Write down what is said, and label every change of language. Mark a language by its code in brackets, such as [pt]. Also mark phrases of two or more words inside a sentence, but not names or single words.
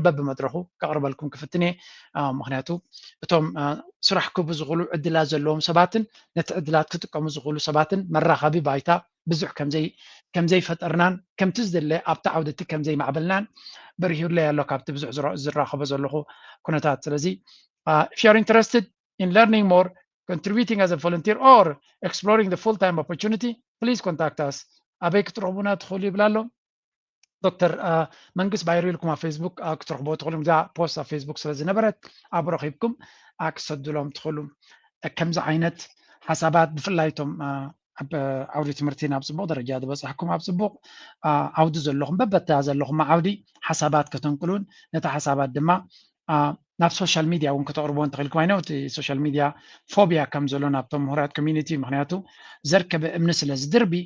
[ti] በብመድረኹ ከቕርበልኩም ክፍትን እየ ምክንያቱ እቶም ስራሕ ክህቡ ዝኽእሉ ዕድላት ዘለዎም ሰባትን ነቲ ዕድላት ክጥቀሙ ዝኽእሉ ሰባትን መራኸቢ ባይታ ብዙሕ ከምዘይፈጠርናን ከምቲ ዝደለ ኣብቲ ዓውድቲ ከምዘይማዕበልናን በሪሂሩለይ ኣሎ ካብቲ ብዙሕ ዝራኸቦ ዘለኹ ኩነታት ስለዚ [en] if you are interested in learning more contributing as a volunteer or exploring the full-time opportunity please contact [ti] us ኣበይ ክትረኽቡና ትኽእሉ ይብላ ኣሎ ዶክተር መንግስት ባይሩ ኢልኩም ኣብ ፌስቡክ ክትረኽቦ ትኽእሉ እዛ ፖስት ኣብ ፌስቡክ ስለ ዝነበረት ኣብ ረኺብኩም ክሰድሎም ትኽእሉ ከምዚ ዓይነት ሓሳባት ብፍላይቶም ኣብ ዓውዲ ትምህርቲ ናብ ፅቡቅ ደረጃ ዝበፅሕኩም ኣብ ፅቡቅ ዓውዲ ዘለኹም በበታ ዘለኹም ዓውዲ ሓሳባት ከተንቅሉን ነቲ ሓሳባት ድማ ናብ [en] social media [ti] እውን ከተቕርቦን ትኽእልኩም ኣይነው እቲ [en] social media phobia [ti] ከም ዘሎ ናብቶም ምሁራት ኮሚኒቲ ምክንያቱ ዘርከበ እምኒ ስለ ዝድርቢ